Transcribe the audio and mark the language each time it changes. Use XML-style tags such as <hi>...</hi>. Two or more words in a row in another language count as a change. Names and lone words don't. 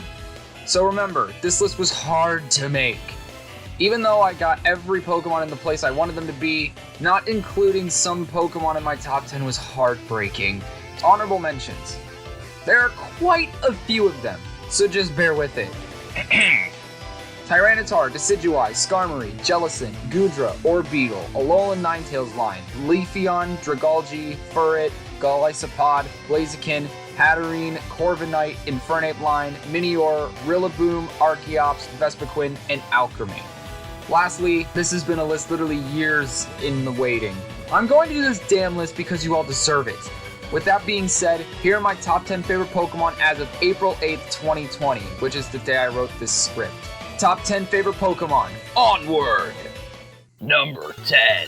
<en>So remember, this list was hard to make. Even though I got every Pokemon in the place I wanted them to be, not including some Pokemon in my top 10 was heartbreaking. Honorable mentions. There are quite a few of them, so just bear with it. Tyranitar, Decidueye, Skarmory, Jellicent, Goodra, Orbeetle, Alolan Ninetales line, Leafeon, Dragalge, Furret, Golisopod, Blaziken, Hatterene, Corviknight, Infernape line, Minior, Rillaboom, Archeops, Vespiquen, and Alcremie. Lastly, this has been a list literally years in the waiting. I'm going to do this damn list because you all deserve it. With that being said, here are my top 10 favorite Pokemon as of April 8th, 2020, which is the day I wrote this script. Top 10 favorite Pokemon. Onward! Number 10.</en>